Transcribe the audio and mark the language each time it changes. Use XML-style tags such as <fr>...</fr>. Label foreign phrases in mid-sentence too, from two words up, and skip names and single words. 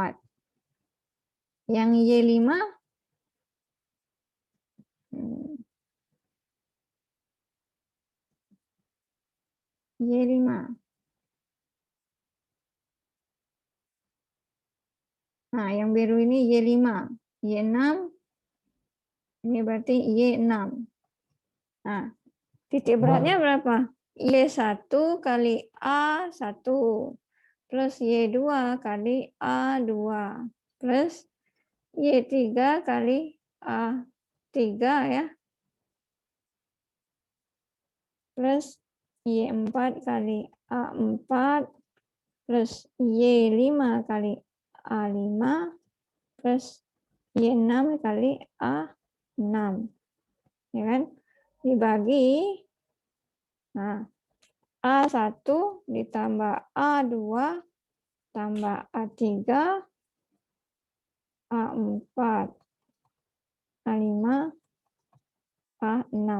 <id>Yang Y5 Y5. Nah, yang biru ini Y5. Y6 ini berarti Y6. Nah, titik beratnya berapa? Y1 kali A1 plus Y2 kali A2 plus Y3 kali A3 ya. Plus Y4 kali A4 plus Y5 kali A5 plus Y6 kali A6. Ya kan? Dibagi, nah, A1 ditambah A2 tambah A3, A4, A5, A6.</id>